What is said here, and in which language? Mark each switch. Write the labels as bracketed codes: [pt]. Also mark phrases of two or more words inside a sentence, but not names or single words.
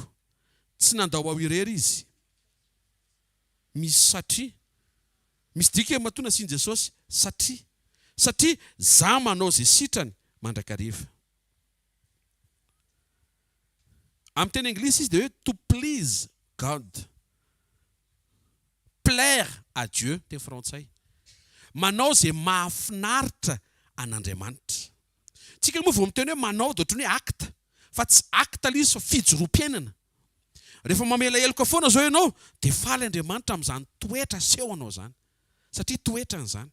[mg] Tsy nandao ao irery izy. Misy satria. Misy dika matona sian Jesosy satria. Satria za manao izay sitrany mandrakariva. Amin'ny teny anglisy izy dia hoe [en] to please God. [fr] Plaire à Dieu, [mg] teny frantsay. manao izay mahafinaritra an'Andriamanitra. Tsika moa vao miteny hoe manao dia ohatran'ny hoe acte, fa tsy acte ilay izy fa fijoroam-piainana. Rehefa mamela heloka foana zao ianao dia faly Andriamanitra amin'izany toetra asehonao zany, satria toetra an'izany.